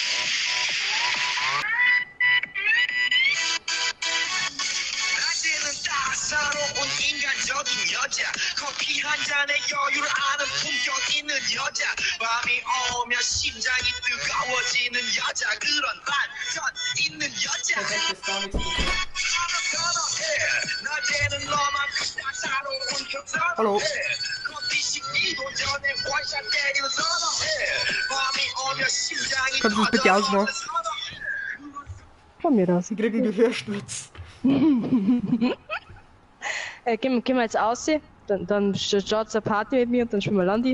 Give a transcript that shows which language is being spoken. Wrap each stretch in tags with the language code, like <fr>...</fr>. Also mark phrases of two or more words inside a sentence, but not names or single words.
<ko>낮에는 따사로 온 인간적인 여자 커피 한 잔에 여유를 아는 품격 있는 여자 밤이 오면 심장이 뜨거워지는 여자 그런 반전 있는 여자 낮에는 너만큼 따사로운</ko> <de>Hallo. Kannst du es bitte ausmachen? Von mir aus. Sie kriegen Gehörsturz. Gehen wir jetzt aus, dann startet eine Party mit mir und dann spielen wir Landi.</de>